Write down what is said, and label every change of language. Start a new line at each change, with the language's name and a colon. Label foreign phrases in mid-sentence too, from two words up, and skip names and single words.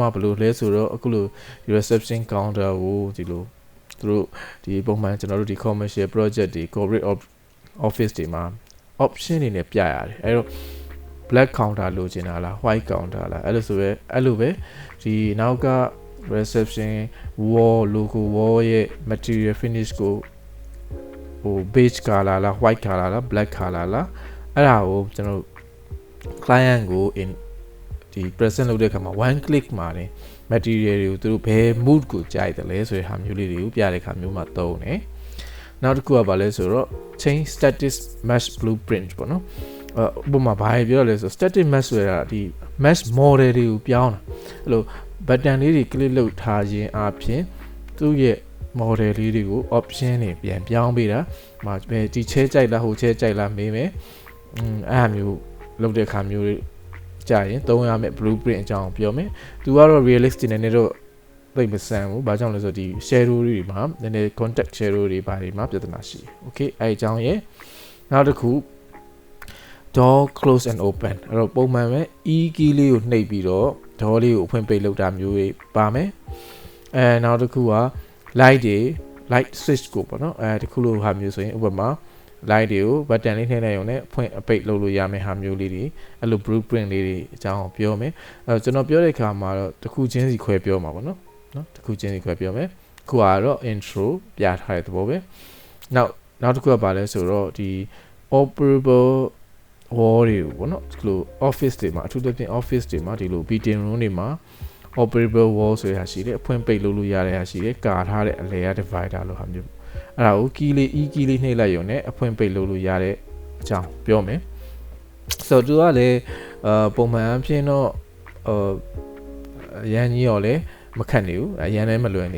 Burmese: ဘယ်လိုလဲဆိုတော့အခုလိုဒီ
English: reception counter
Burmese: ကိုဒီလိုသူတို့ဒီပုံမှန်ကျွန်တော်တို့ဒီ
English: commercial project
Burmese: တွေ
English: corporate office
Burmese: တွေမှာ option တွေနဲ့ပြရတယ်အဲ့တော့
English: black counter
Burmese: လိုချင်တာလား
English: white counter
Burmese: လားအဲ့လိုဆိုပဲအဲ့လိုပဲဒီနောက်က
English: reception wall logo wall
Burmese: ရဲ့
English: material finish
Burmese: ကိုဟို
English: beige color
Burmese: လား
English: white color
Burmese: လား
English: black color
Burmese: လားအဲ့ဒါကိုကျွန်တော် client ကို in ဒီ present လုပ်တဲ့အခါမှာ
English: one click
Burmese: မှာနေ material တွေကိုသူတို့ဘယ် mood ကိုကြိုက်တယ်လဲဆိုတဲ့ဟာမျိုးလေးတွေကိုပြတဲ့အခါမျိုးမှာသုံးတယ်နောက်တစ်ခုကဘာ လဲဆိုတော့
English: change static mesh blueprint
Burmese: ပေါ့နော်ဥပမာဘာပြောလဲဆို
English: static mesh
Burmese: ဆိုတာဒီ
English: mesh model
Burmese: တွေကိုပြောင်းတာအဲ့လို button လေးတွေ click လုပ်ထားခြင်းအပြင်သူ့ရဲ့ model လေးတွေကို option တွေပြန်ပြောင်းပေးတာဒီချဲကြိုက်လားဟိုချဲကြိုက်လားမေးမယ်အဲ့ဟာမျိုးလုပ်တဲ့အခါမျိုးကြာရင်သုံးရမယ့် blueprint အကြောင်းပြောမယ်သူကတော့ realistic နဲ့တော့သိမဆန်ဘူးဘာကြောင့်လဲဆိုတော့ဒီ shadow တွေမှာနည်းနည်း
English: contact shadow
Burmese: တွေဘာတွေမှာပြဿနာရှိတယ် okay အဲ့အကြောင်းရဲ့နောက်တစ်ခု
English: door close and open
Burmese: အဲ့တော့ပုံမှန်ပဲ
English: e key
Burmese: လေးကိုနှိပ်ပြီးတော့ door လေးကိုအဖွင့်ပိတ်လုပ်တာမျိုးတွေပါမယ်နောက်တစ်ခုက
English: light switch
Burmese: ကိုပေါ့နော်ဒီခုလိုဟာမျိုးဆိုရင်ဥပမာ light တွေကို button လေးနှိပ်လိုက်ရုံနဲ့ဖွင့်အပိတ်လုပ်လို့ရမယ့်ဟာမျိုးလေးတွေအဲ့လို blueprint လေးတွေအကြောင်းပြောမယ်ကျွန် တော်ပြောတဲ့အခါမှာတော့တစ်ခုချင်းစီခွဲပြောမှာပေါ့နော်တစ်ခုချင်းစီခွဲပြောမယ်ခုကတော့ intro ပြထားတဲ့သဘောပဲနောက်တစ်ခုကဘာလဲဆိုတော့ဒီ
English: operable wall
Burmese: တွေကိုပေါ့နော်ဒီလို office တွေမှာအထူးသဖြင့် office တွေမှာဒီလို meeting room တွေမှာ
English: operable wall
Burmese: ဆိုရရှိတယ်အဖွင့်ပိတ်လုပ်လို့ရတဲ့ဟာရှိတယ်ကာထားတဲ့အလဲရ divider လို့ဟာမျိုးအဲ့ဒါကို key လေး
English: e key
Burmese: လေးနှိပ်လိုက်ရုံနဲ့အဖွင့်ပိတ်လုပ်လို့ ရတဲ့အကြောင်းပြောမယ်ဆိုတော့သူကလည်းပုံမှန်အဖြစ်တော့ရန်ကြီးရောလည်းမခက်နေဘူးရန်လည်းမလွယ်နေ